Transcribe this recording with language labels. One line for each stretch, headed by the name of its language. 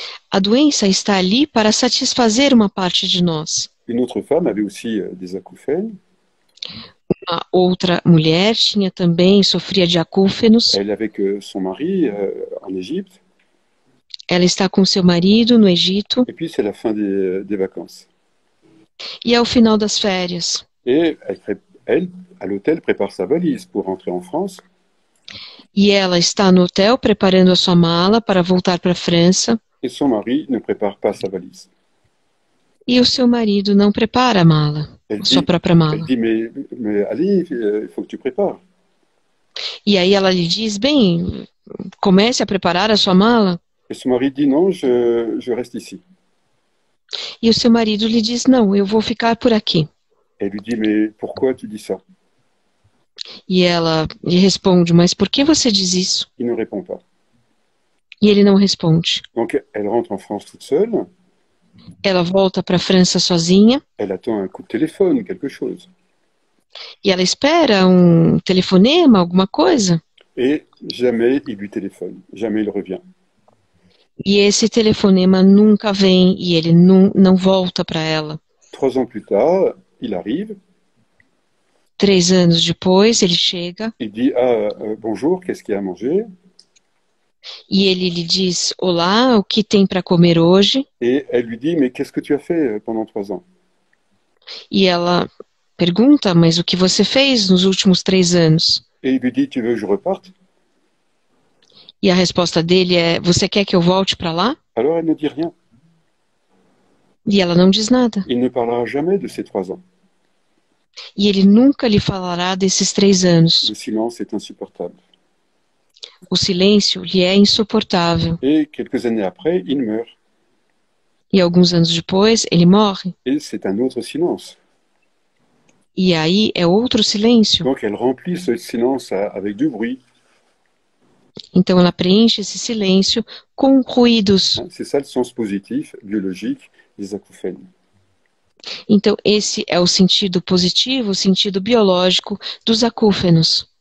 Portuguese: A doença está ali para satisfazer uma parte de nós.
French: Une autre femme avait aussi des acouphènes.
Portuguese: uma outra mulher, tinha também, sofria de acúfenos.
French: Elle est avec son mari en Égypte.
Portuguese: Ela está com seu marido no Egito.
French: Et puis, c'est la fin des vacances.
Portuguese: E é o final das férias.
French: Et elle, à l'hôtel, prépare sa valise pour rentrer en France.
Portuguese: E ela está no hotel preparando a sua mala para voltar para a França.
French: Et son mari ne prépare pas sa valise.
Portuguese: E o seu marido não prepara a mala, a sua própria mala.
French: Elle dit, mais allez, il faut que tu prépares.
Portuguese: E aí ela lhe diz, bem, comece a preparar a sua mala.
French: Et son mari dit, non, je reste ici.
Portuguese: E o seu marido lhe diz, não, eu vou ficar por aqui.
French: Elle lui dit, mais pourquoi tu dis ça?
Portuguese: E ela lhe responde, mas por que você diz isso?
French: Il ne répond pas.
Portuguese: E ele não responde.
French: Donc, elle rentre en France toute seule.
Portuguese: Ela volta para a França sozinha.
French: Elle attend un coup de téléphone, quelque chose.
Portuguese: E ela espera um telefonema, alguma coisa.
French: Et jamais il lui téléphone, jamais il revient.
Portuguese: E esse telefonema nunca vem e ele não volta para ela.
French: 3 ans plus tard, il arrive.
Portuguese: 3 anos depois, ele chega.
French: Il dit, bonjour, qu'est-ce qu'il y a à manger?
Portuguese: E ele lhe diz, olá, o que tem para comer hoje?
French: Et elle lui dit, mais qu'est-ce que tu as fait pendant 3 ans?
Portuguese: E ela pergunta, mas o que você fez nos últimos 3 anos?
French: Et il lui dit, tu veux que je reparte?
Portuguese: E a resposta dele é, você quer que eu volte para lá?
French: Alors elle ne dit rien.
Portuguese: E ela não diz nada.
French: Il ne parlera jamais de ces 3 ans.
Portuguese: E ele nunca lhe falará desses 3 anos.
French: Le silence est insupportable.
Portuguese: O silêncio lhe é insuportável.
French: Et quelques années après, il meurt.
Portuguese: E alguns anos depois, ele morre.
French: Et c'est un autre silence.
Portuguese: E aí é outro silêncio.
French: Donc elle remplit ce silence avec du bruit.
Portuguese: Então ela preenche esse silêncio com ruídos.
French: C'est ça le sens positif, biologique, des acouphènes.
Portuguese: Então esse é o sentido positivo, o sentido biológico dos acúfenos.